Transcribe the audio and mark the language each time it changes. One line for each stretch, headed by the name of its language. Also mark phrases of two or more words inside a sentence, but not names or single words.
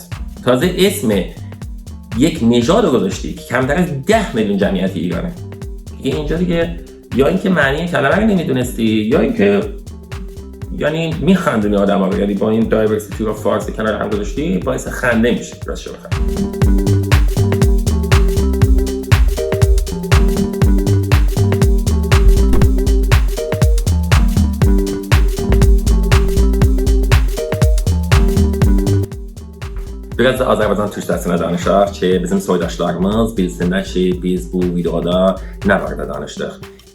Persian: تازه اسم یک نژاد رو گذاشتی که کمتر از 10 میلیون جمعیت ایرانه. دیگه اینجا دیگه یا اینکه معنی کلمه رو نمیدونستی یا اینکه یعنی میخندونی آدم ها رو، یعنی با این دایورسیتی رو فارسی کنار هم گذاشتی باعث خنده میشه. راستش بخوام
Azerbaijani: Biraz da Azərbaycan türkçəsində danışaq ki, bizim soydaşlarımız bilsinlər ki, biz bu videoda nə barədə danışdıq.